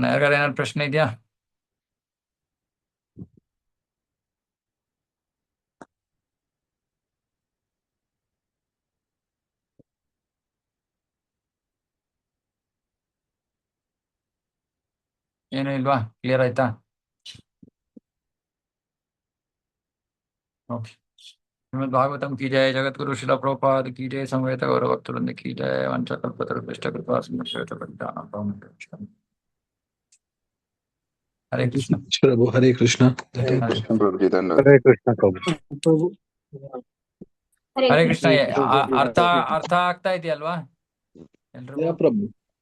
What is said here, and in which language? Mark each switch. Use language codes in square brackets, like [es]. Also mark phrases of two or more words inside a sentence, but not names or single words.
[kn] ಯಾರಿಗಾರ ಏನಾದ್ರು ಪ್ರಶ್ನೆ ಇದೆಯಾ? ಏನು ಇಲ್ವಾ? ಕ್ಲಿಯರ್ ಆಯ್ತಾ? ಓಕೆ. [sa] ಶ್ರೀಮದ್ ಭಾಗವತಂ ಕಿ ಜಯ, ಜಗದ್ಗುರು ಶಿಲ ಪ್ರಭುಪಾದ ಕಿ ಜಯ, ಸಮವೇತ ಗೌರವ ಭಕ್ತವೃಂದ ಕಿ ಜಯ, ವಂಚಕಲ್ಪತರುಭ್ಯಶ್ಚ ಕೃಪಾ ಸಿಂಧುಶ್ಚ ಪತಿತಾನಾಂ ಹರೇ ಕೃಷ್ಣ. [kn] ಪ್ರಭು ಹರೇ ಕೃಷ್ಣ. ಹರೇ ಕೃಷ್ಣ ಪ್ರಭು. ಹರೇ ಕೃಷ್ಣ. ಅರ್ಥ ಆಗ್ತಾ ಇದೆಯಲ್ವಾ ಎಲ್ರಿಗೂ? ಪ್ರಭು